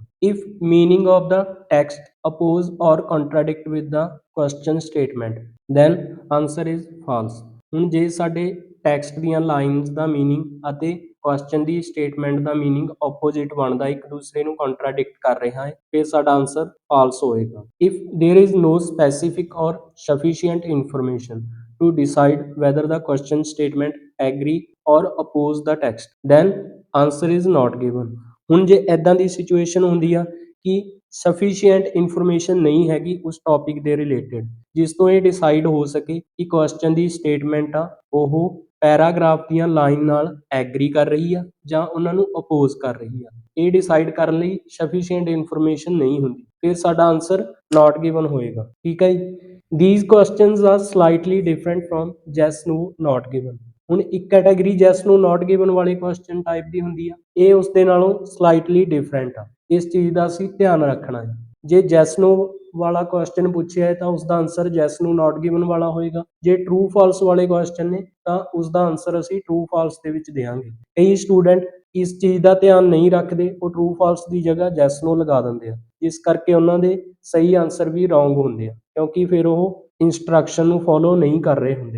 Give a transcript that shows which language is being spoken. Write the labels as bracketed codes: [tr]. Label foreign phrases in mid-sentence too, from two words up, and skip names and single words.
[en] if meaning of the text oppose or contradict with the question statement, then answer is false. [pa] ਹੁਣ ਜੇ ਸਾਡੇ ਟੈਕਸਟ ਦੀਆਂ ਲਾਈਨਸ ਦਾ ਮੀਨਿੰਗ ਅਤੇ ਕੁਐਸਚਨ ਦੀ ਸਟੇਟਮੈਂਟ ਦਾ [en] meaning opposite [pa] ਬਣਦਾ, ਇੱਕ ਦੂਸਰੇ ਨੂੰ ਕੰਟਰਾਡਿਕਟ ਕਰ ਰਿਹਾ ਹੈ, ਫਿਰ ਸਾਡਾ [en] answer false [pa] ਹੋਏਗਾ। [en] if there is no specific or sufficient information to decide whether the question statement agree or oppose the text, then answer is not given. [pa] ਹੁਣ ਜੇ ਇਦਾਂ ਦੀ ਸਿਚੁਏਸ਼ਨ ਹੁੰਦੀ ਆ ਕਿ [en] sufficient information [pa] ਨਹੀਂ ਹੈਗੀ ਉਸ ਟੌਪਿਕ ਦੇ ਰਿਲੇਟਡ ਜਿਸ ਤੋਂ ਇਹ ਡਿਸਾਈਡ ਹੋ ਸਕੇ ਕਿ ਕੁਐਸਚਨ ਦੀ ਸਟੇਟਮੈਂਟ ਆ ਉਹ ਪੈਰਾਗ੍ਰਾਫ ਦੀਆਂ ਲਾਈਨ ਨਾਲ ਐਗਰੀ ਕਰ ਰਹੀ ਆ ਜਾਂ ਉਹਨਾਂ ਨੂੰ ਅਪੋਜ਼ ਕਰ ਰਹੀ ਆ, ਇਹ ਡਿਸਾਈਡ ਕਰਨ ਲਈ [en] sufficient information [pa] ਨਹੀਂ ਹੁੰਦੀ, ਫਿਰ ਸਾਡਾ [en] answer not given [pa] ਹੋਏਗਾ। ਠੀਕ ਹੈ ਜੀ। [en] These questions are slightly different from yes no not given. [pa] ਹੁਣ ਇੱਕ ਕੈਟਾਗਰੀ [en] yes no not given [pa] ਵਾਲੇ [en] question type [pa] ਦੀ ਹੁੰਦੀ ਆ, ਇਹ ਉਸ ਦੇ ਨਾਲੋਂ [en] slightly different [pa] ਆ। ਇਸ ਚੀਜ਼ ਦਾ ਅਸੀਂ ਧਿਆਨ ਰੱਖਣਾ ਹੈ। ਜੇ [en] yes no [pa] ਵਾਲਾ ਕੁਐਸਚਨ ਪੁੱਛਿਆ ਹੈ ਤਾਂ ਉਸ ਦਾ ਆਨਸਰ [en] yes no not given [pa] ਵਾਲਾ ਹੋਏਗਾ। ਜੇ [en] true false [pa] ਵਾਲੇ ਕੁਐਸਚਨ ਨੇ ਤਾਂ ਉਸ ਦਾ ਆਨਸਰ ਅਸੀਂ [en] true false [pa] ਦੇ ਵਿੱਚ ਦੇਵਾਂਗੇ। ਕਈ ਸਟੂਡੈਂਟ ਇਸ ਚੀਜ਼ ਦਾ ਧਿਆਨ ਨਹੀਂ ਰੱਖਦੇ, ਉਹ [en] true false [pa] ਦੀ ਜਗ੍ਹਾ [en] yes no [pa] ਲਗਾ ਦਿੰਦੇ ਆ, ਇਸ ਕਰਕੇ ਉਹਨਾਂ ਦੇ ਸਹੀ ਆਨਸਰ ਵੀ ਰੋਂਗ ਹੁੰਦੇ ਆ ਕਿਉਂਕਿ ਫਿਰ ਉਹ ਇੰਸਟਰਕਸ਼ਨ ਨੂੰ ਫੋਲੋ ਨਹੀਂ ਕਰ ਰਹੇ ਹੁੰਦੇ।